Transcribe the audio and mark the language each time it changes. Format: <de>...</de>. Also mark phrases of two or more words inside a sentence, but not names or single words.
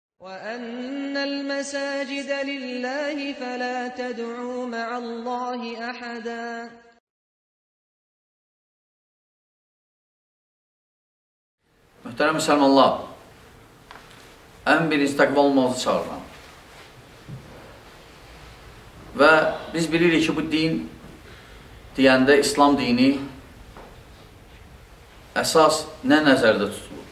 <ar>وَأَنَّ الْمَسَاجِدَ لِلَّهِ فَلَا تَدْعُوا مَعَ اللّٰهِ أَحَدًا.</ar> <az>Mühtərəm müsəlmanlar, ən birinci təqva olmağınızı çağırıram. Və biz bilirik ki, bu din deyəndə İslam dini əsas nə nəzərdə tutulur?</az>